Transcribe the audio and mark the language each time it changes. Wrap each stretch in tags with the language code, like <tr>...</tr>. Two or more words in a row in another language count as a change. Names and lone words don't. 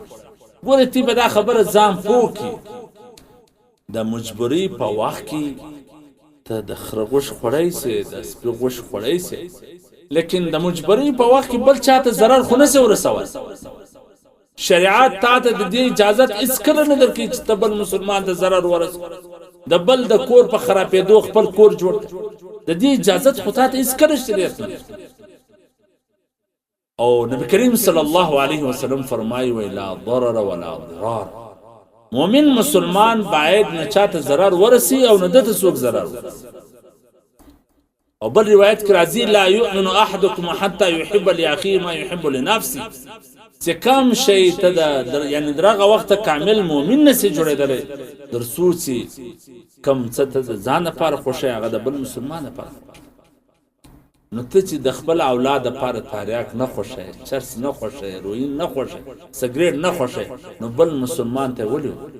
<ps>ګوره تی به دا خبره ځان پوه کړي، د مجبورۍ په وخت کې ته د خره غوښې خوړی سي، د سپي غوښې خوړی سي، لیکن د مجبری په وخت کې بل چاته ضرر خو نه سي ورسول شریعت تا ته د دې اجازه هیڅ کله نه درکې چې ته بل مسلمان ته ضرر ورسول د بل د کور په خرابېدو خپل کور جوړ د دې اجازه خو ته هیڅ کله شریعت نه او نبی کریم</ps> <ar>صلی الله علیه وسلم</ar> <ps>فرمایي</ps> <ar>ولا ضرر ولا ضرار</ar> <ps>مؤمن مسلمان باید نه چاته ضرر ورسي او نه دته څوک ضرر ورسي او بل روایت کې راځي</ps> <ar>لا يؤمن احدكم حتى يحب لاخيه ما يحب لنفسه</ar> <ps>چې کم شي ته یعنی درغه وخت کامل مؤمن نسي جوړېدل در سوچي کم څه ته ځان لپاره خوشي هغه د بل مسلمان لپاره نو ته چې د خپل اولاد لپاره تاریخ نه خوشي چرس نه خوشي روین نه خوشي سګریټ نه خوشي نو بل مسلمان ته ولي</ps>